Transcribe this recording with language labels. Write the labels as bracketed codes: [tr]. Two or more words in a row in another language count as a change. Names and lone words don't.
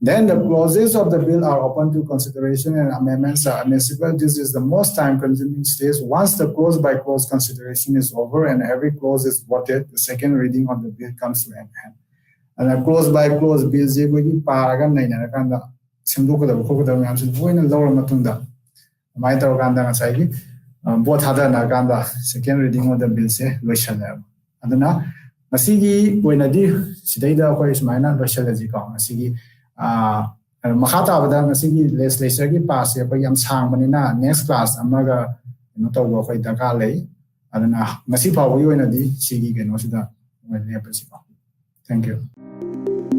[en] Then the clauses of the bill are open to consideration and amendments are admissible. This is the most time-consuming stage. Once the clause-by-clause consideration is over and every clause is voted, the second reading of the bill comes to an end. And a clause-by-clause bill is going to be paragraph 9 and the [mni] simdukadaba khokadaba yamsi loina lawra matungda mai tawkanda ngasai both hadana kanda [en] second reading of the bill [mni] se loishalaba aduna masigi oinadi sidaida khoi smaina loishalaji ka masigi makha tabada masigi legislature gi pass ya yam sangmanina [en] next class [mni] amaga no tawgo khoi daka lei aduna masi phawi oinadi sigi keno sida [en] thank you.